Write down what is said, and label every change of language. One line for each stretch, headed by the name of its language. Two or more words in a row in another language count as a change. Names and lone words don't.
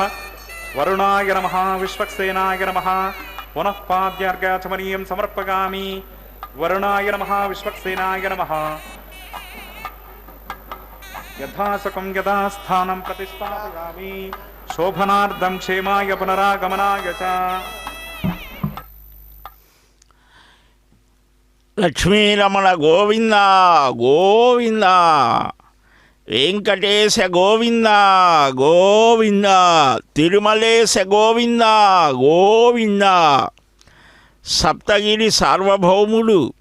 Sanskrit: वरुणाय नमः विश्वक्सेनाय नमः पुनः पाद्यार्घ्याचमनीयं समर्पयामि। वरुणाय नमः विश्वक्सेनाय नमः यथासकं यदा स्थानं प्रतिष्ठापयामि शोभनार्थं क्षेमाय पुनरागमनाय च।
Telugu: లక్ష్మీరమణ గోవింద గోవింద వెంకటేశ గోవింద గోవింద తిరుమలేశ గోవింద గోవింద సప్తగిరి సార్వభౌముడు